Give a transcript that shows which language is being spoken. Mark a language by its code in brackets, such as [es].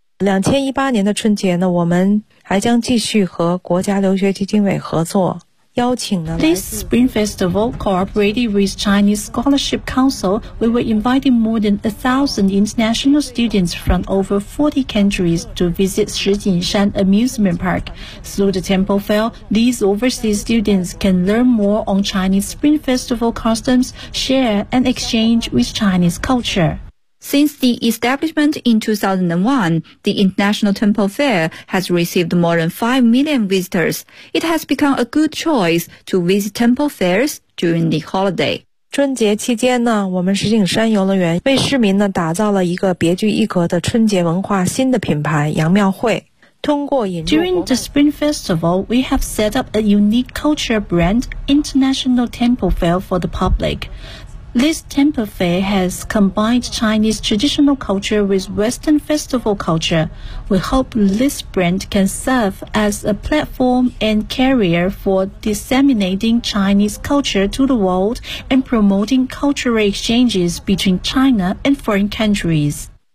[zh] 2018年的春节呢, 我们还将继续和国家留学基金委合作邀请呢, [en] This Spring Festival, cooperating with Chinese Scholarship Council, we were inviting more than 1,000 international students from over 40 countries to visit Shijingshan Amusement Park. Through the temple fair, these overseas students can learn more on Chinese Spring Festival customs, share and exchange with Chinese culture. Since the establishment in 2001, the International Temple Fair has received more than 5 million visitors. It has become a good choice to visit temple fairs during the holiday. [zh] 春节期间呢，我们石景山游乐园为市民呢打造了一个别具一格的春节文化新的品牌杨庙会。 [en] During the Spring Festival, we have set up a unique culture brand, International Temple Fair, for the public. This temple fair has combined Chinese traditional culture with Western festival culture. We hope this brand can serve as a platform and carrier for disseminating Chinese culture to the world and promoting cultural exchanges between China and foreign countries.